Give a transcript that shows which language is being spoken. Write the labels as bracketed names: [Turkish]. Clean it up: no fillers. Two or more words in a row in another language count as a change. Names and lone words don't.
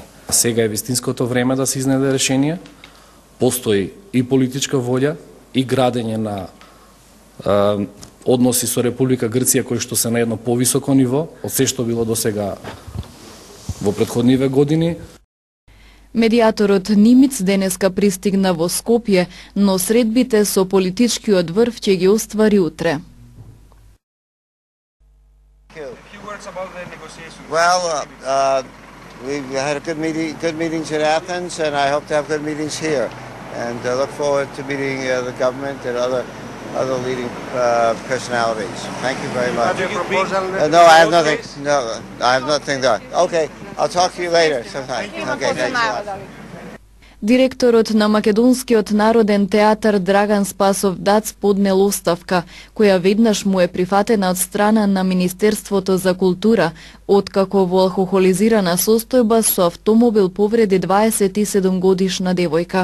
[Macedonian] Сега е вистинското време да се изнеде решение, постои и политичка волја и градење на односи со Република Грција кои што се на едно повисоко ниво од се што било досега во претходниве години. Медијаторот Нимиц денеска пристигна во Скопје, но средбите со политичкиот врв ќе ги оствари утре. [English] We've had a good meetings in Athens, and I hope to have good meetings here. And look forward to meeting the government and other leading personalities. Thank you very much. No, I have nothing. No, I have nothing done. Okay, I'll talk to you later sometime. Okay, thanks a lot. [Macedonian] Директорот на Македонскиот народен театар Драган Спасов Дац поднел оставка, која веднаш му е прифатена од страна на Министерството за култура, откако во алкохолизирана состојба со автомобил повреди 27 годишна девојка.